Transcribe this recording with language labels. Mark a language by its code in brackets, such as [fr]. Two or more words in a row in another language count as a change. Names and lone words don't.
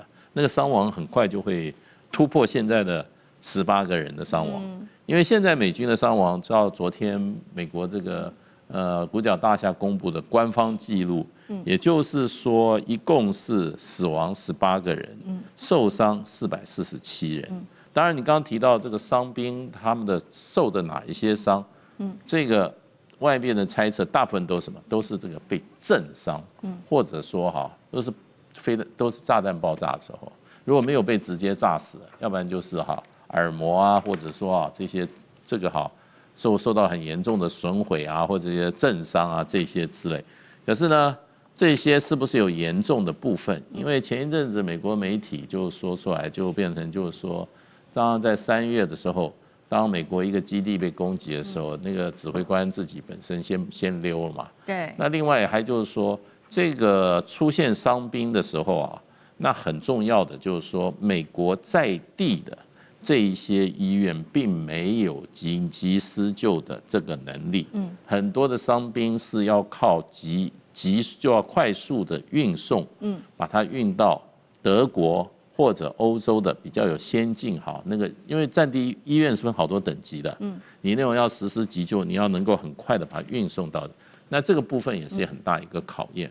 [zh] 那個傷亡很快就會突破現在的18個人的傷亡，因為現在美軍的傷亡，照昨天美國這個五角大廈公布的官方記錄。也就是說，一共是死亡18個人，受傷447人。當然，你剛剛提到這個傷兵他們的受的哪一些傷，這個外面的猜測大部分都是什麼？都是這個被震傷，或者說都是炸彈爆炸的時候，如果沒有被直接炸死，要不然就是耳膜啊，或者說這些這個受到很嚴重的損毀啊，或者這些震傷啊這些之類。可是呢，這些是不是有嚴重的部分？因為前一陣子美國媒體就說出來，就變成就是說，當在3月的時候，當美國一個基地被攻擊的時候，那個指揮官自己本身先溜了嘛。對。那另外還就是說，這個出現傷兵的時候那很重要的就是說，美國在地的這一些醫院並沒有緊急施救的這個能力。很多的傷兵是要靠就要快速的運送，把它運到德國或者歐洲的比較有先進因為戰地醫院是分好多等級的，你那種要實施急救，你要能夠很快的把它運送到，那這個部分也是很大一個考驗。